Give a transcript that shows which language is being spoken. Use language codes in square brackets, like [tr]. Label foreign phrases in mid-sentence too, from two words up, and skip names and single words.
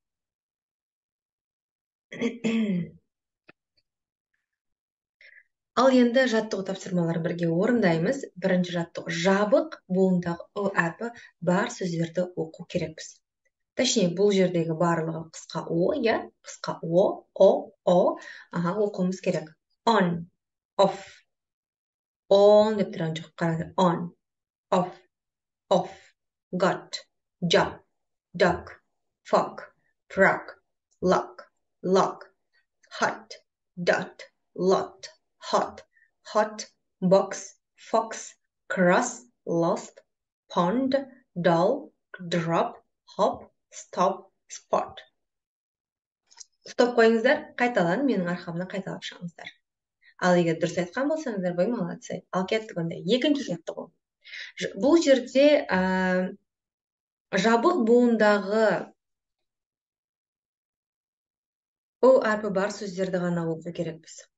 [kk] Ал енді жаттығу тапсырмаларын бірге орындаймыз. Бірінші жаттығу жабық буындағы O әрпі бар сөздерді оқу керекпіз. Точнее, бұл жердегі барлығы қысқа О, я? Қысқа О. Оқуымыз керек. [en] On, off. [kk] On деп тұрған жоқ, қараңыздар. [en] On, off, got, job, dog, fog, frog, lock, hot, dot, lot, hot, box, fox, cross, lost, pond, doll, drop, hop, stop, spot. [kk] Стоп қойыңыздар, қайталан, менің арқамнан қайталап шығыңыздар. Ал егер дұрыс айтқан болсаңыздар, бой молодцы. Ал кеттік онда. Екінші жаттығу. Бұл жерде жабық буындағы O әрпі бар сөздерді ғана оқу керекпіз.